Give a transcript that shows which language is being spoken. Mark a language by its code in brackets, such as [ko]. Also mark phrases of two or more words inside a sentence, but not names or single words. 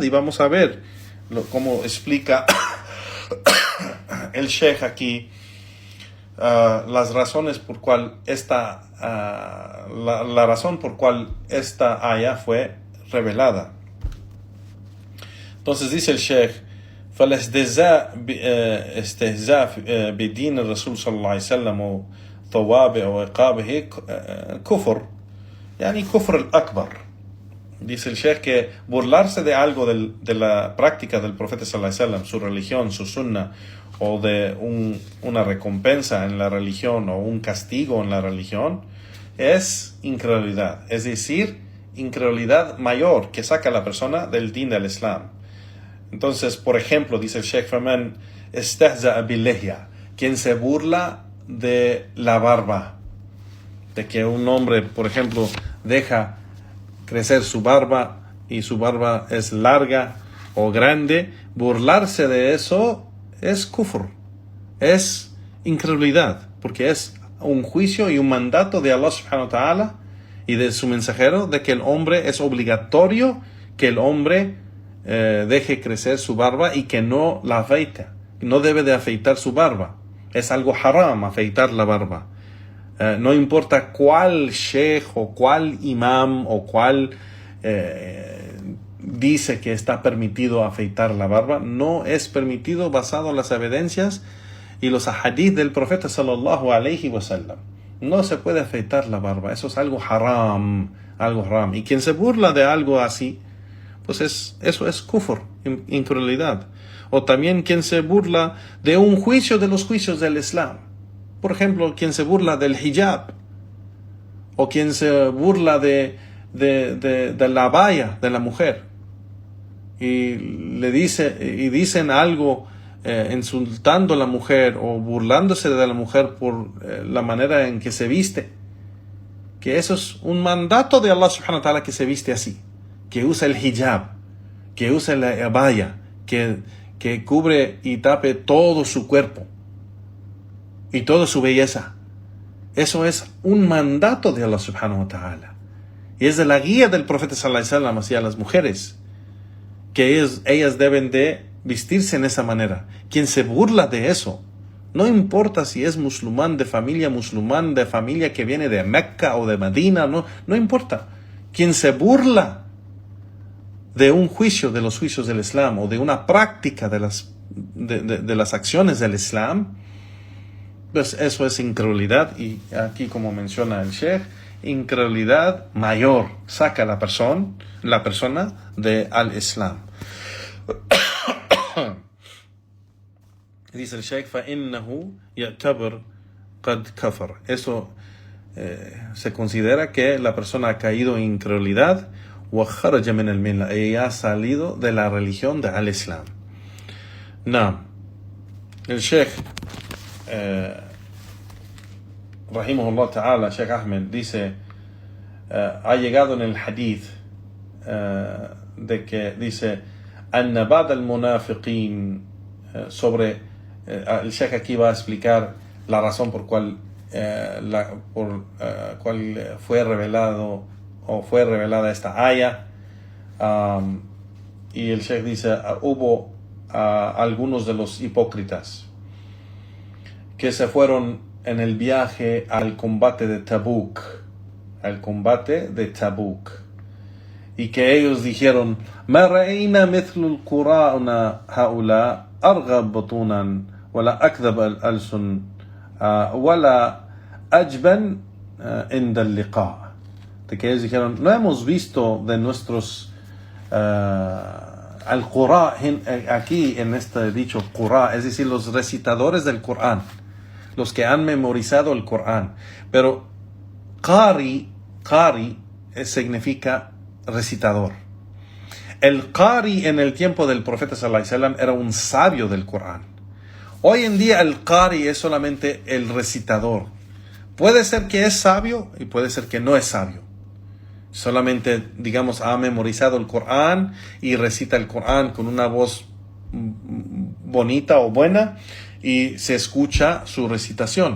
[es] Y vamos a ver cómo explica el Sheikh aquí las razones por cual la razón por cual esta aya fue revelada. Entonces dice el Sheikh: [ar] فالاستهزاء بدين الرسول صلى الله عليه وسلم وثوابه وعقابه كفر يعني كفر الأكبر. [es] Dice el Sheikh que burlarse de algo de la práctica del profeta [ar] صلى الله عليه وسلم, [es] su religión, su sunna, o de una recompensa en la religión o un castigo en la religión, es incredulidad, es decir, incredulidad mayor que saca a la persona del din del Islam. Entonces, por ejemplo, dice el Sheikh: [ar] فمن استهزأ باللحية, [es] quien se burla de la barba, de que un hombre, por ejemplo, deja crecer su barba y su barba es larga o grande, burlarse de eso es kufr, es incredulidad, porque es un juicio y un mandato de Allah [ar] سبحانه وتعالى [es] y de su mensajero de que el hombre es obligatorio que el hombre deje crecer su barba y que no la afeite, no debe de afeitar su barba, es algo haram afeitar la barba. No importa cuál sheikh o cuál imam o cuál dice que está permitido afeitar la barba, no es permitido basado en las evidencias y los hadith del profeta [ar] صلى الله عليه وسلم. [es] No se puede afeitar la barba, eso es algo haram, y quien se burla de algo así, pues eso es kufr, incredulidad. O también quien se burla de un juicio de los juicios del Islam. Por ejemplo, quien se burla del hijab, o quien se burla de la abaya de la mujer, y dicen algo insultando a la mujer o burlándose de la mujer por la manera en que se viste, que eso es un mandato de Allah [ar] سبحانه وتعالى, [es] que se viste así, que usa el hijab, que usa la abaya, que cubre y tape todo su cuerpo y toda su belleza. Eso es un mandato de Allah [ar] سبحانه وتعالى. [es] Y es de la guía del profeta [ar] صلى الله عليه وسلم [es] hacia las mujeres, que ellas deben de vestirse en esa manera. Quien se burla de eso, no importa si es musulmán de familia que viene de Mecca o de Medina, no importa. Quien se burla de un juicio de los juicios del Islam o de una práctica de las acciones del Islam, pues eso es incredulidad. Y aquí, como menciona el Sheikh, incredulidad mayor, saca a la persona de al-Islam. Dice el Sheikh: [ar] فَإِنَّهُ يَعْتَبِرْ قَدْ كَفَرْ. [es] Eso se considera que la persona ha caído en incredulidad, [ar] وَخَرَجَ مِنَ الْمِلَّةِ, [es] y ha salido de la religión de al-Islam. No. El Sheikh [ar] رحمه الله تعالى, [es] Sheikh Ahmed, dice, ha llegado en el hadith de que dice: [ar] أَنَّ بَعْدَ الْمُنَافِقِينَ, [es] sobre el Sheikh aquí va a explicar la razón por cual fue revelada esta aya, y el Sheikh dice: hubo algunos de los hipócritas que se fueron en el viaje al combate de Tabuk, y que ellos dijeron: [ar] ما رأينا مثل القراء هؤلاء أرغب بطونا ولا أكذب الألسن ولا أجبن عند اللقاء. [es] De que ellos dijeron: no hemos visto de nuestros al Qur'an, aquí en este dicho Qur'an, es decir, los recitadores del Qur'an, los que han memorizado el Qur'an. Pero Qari significa recitador. El Qari en el tiempo del profeta [ar] صلى الله عليه وسلم [es] era un sabio del Qur'an. Hoy en día el Qari es solamente el recitador. Puede ser que es sabio y puede ser que no es sabio. Solamente, digamos, ha memorizado el Qur'an y recita el Qur'an con una voz bonita o buena y se escucha su recitación.